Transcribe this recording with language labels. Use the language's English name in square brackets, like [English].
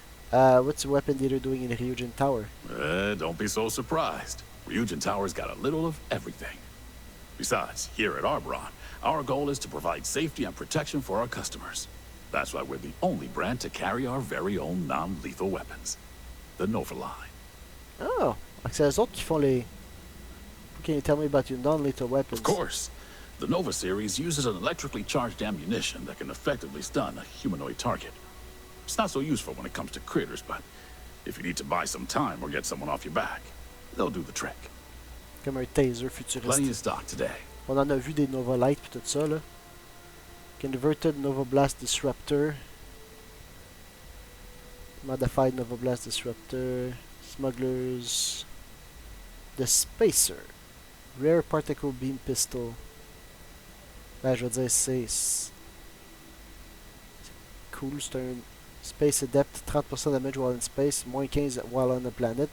[English] What's the weapon dealer doing in Ryujin Tower? Don't be so surprised. Ryujin Tower's got a little of everything. Besides, here at Arbron, our goal is to provide safety and protection for our customers. That's why we're the only brand to carry our very own non-lethal weapons. The Nova line. [French] Oh, c'est les autres qui font les... [English] Can you tell me about your non-lethal weapons? Of course. The Nova series uses an electrically charged ammunition that can effectively stun a humanoid target. It's not so useful when it comes to critters, but if you need to buy some time or get someone off your back, they'll do the trick. [French] Comme un taser futuriste. [English] Plenty of stock today. [French] On en a vu des Nova Light pis tout ça, là. [English] Converted Nova Blast Disruptor. Modified Nova Blast Disruptor. Smugglers. The Spacer. Rare Particle Beam Pistol. [French] Ben, je veux dire, c'est cool, c'est un [English] Space Adept, 30% damage while in space, moins 15 while on the planet.